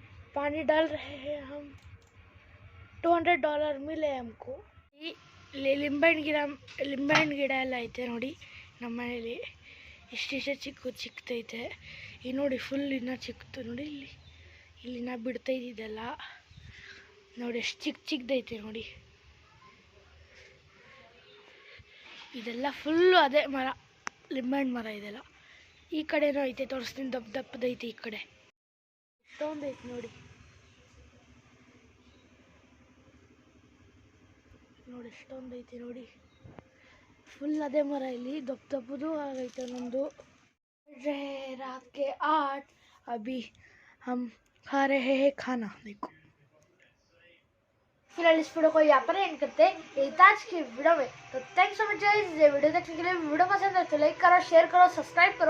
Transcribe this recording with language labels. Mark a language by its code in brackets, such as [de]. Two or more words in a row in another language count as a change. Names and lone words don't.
[hi] पानी डाल रहे हैं हम। $200 मिले हमको। [kn] ಇಲ್ಲಿ ಲಿಂಬೆಹಣ್ಣು ಗಿಡ ಎಲ್ಲ ಐತೆ ನೋಡಿ ನಮ್ಮ ಮನೇಲಿ. ಇಷ್ಟಿಷ್ಟೇ ಚಿಕ್ಕದೈತೆ. ಈ ನೋಡಿ ಫುಲ್ ಇನ್ನೂ ಚಿಕ್ಕದು ನೋಡಿ. ಇಲ್ಲಿನ ಬಿಡ್ತಾ ಇದ್ದಿದ್ದೆಲ್ಲ ನೋಡಿ ಎಷ್ಟು ಚಿಕ್ಕದೈತೆ ನೋಡಿ. ಇದೆಲ್ಲ ಫುಲ್ಲು ಅದೇ ಮರ, ಲಿಂಬೆಹಣ್ಣು ಮರ ಇದೆಲ್ಲ. ಈ ಕಡೆನೂ ಐತೆ, ತೋರಿಸ್ತೀನಿ. ದಪ್ಪದೈತೆ ಈ ಕಡೆ. ಎಷ್ಟೊಂದು ಐತೆ ನೋಡಿ. ನೋಡಿ ಎಷ್ಟೊಂದು ಐತೆ ನೋಡಿ. ಫುಲ್ ಅದೇ ಮರ. ಇಲ್ಲಿ ದಪ್ಪದು ಆಗೈತೆ ಒಂದೊಂದು. [hi] रात के 8 अभी हम खा रहे हैं खाना। देखो फिलहाल इस वीडियो को यहाँ पर एंड करते हैं एक आज की वीडियो में। तो [en] thanks so much guys, [hi] ये वीडियो देखने के लिए। वीडियो पसंद है तो लाइक करो, शेयर करो, सब्सक्राइब करो।